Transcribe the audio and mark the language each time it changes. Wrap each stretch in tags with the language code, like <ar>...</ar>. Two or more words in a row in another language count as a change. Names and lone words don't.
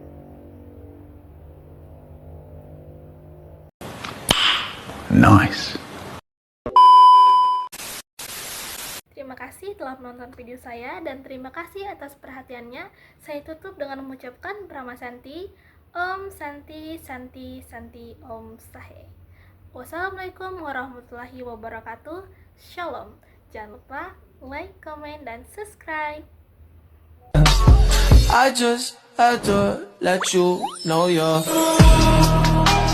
<en>Nice.</en> <id>Terima kasih telah menonton video saya dan terima kasih atas perhatiannya. Saya tutup dengan mengucapkan Brahma Santi,</id> <sa>ॐ शान्ति शान्ति शान्ति ॐ</sa> <id>Sahe.</id> <ar>والسلام عليكم ورحمة الله وبركاته.</ar> <id>Shalom. Jangan lupa like, comment, dan subscribe.</id> <en>I just had to let you know you're</en>